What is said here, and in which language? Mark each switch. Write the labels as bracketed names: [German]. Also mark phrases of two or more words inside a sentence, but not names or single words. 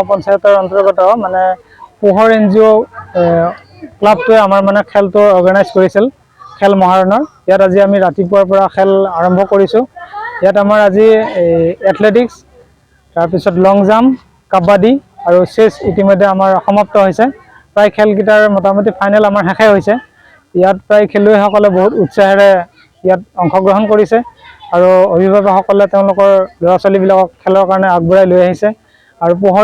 [Assamese] পঞ্চায়তৰ অন্তৰ্গত মানে পোহৰ এনজিঅ' ক্লাবটে আমাৰ মানে খেলটো অৰ্গানাইজ কৰিছিল খেল মহাৰণৰ ইয়াত আজি আমি ৰাতিপুৱাৰ পৰা খেল আৰম্ভ কৰিছো ইয়াত আমাৰ আজি এথলেটিক্স তাৰ পিছত [English] long jump [Assamese] কাবাডী আৰু চেছ ইতিমধ্যে আমাৰ সমাপ্ত হৈছে প্ৰায় খেলকিটাৰ মোটামুটি ফাইনেল আমাৰ শেষে হৈছে ইয়াত প্ৰায় খেলুৱৈসকলে বহুত উৎসাহেৰে ইয়াত অংশগ্ৰহণ কৰিছে আৰু অভিভাৱকসকলে তেওঁলোকৰ ল'ৰা-ছোৱালীবিলাকক খেলৰ কাৰণে আগবঢ়াই লৈ আহিছে আৰু পোহৰ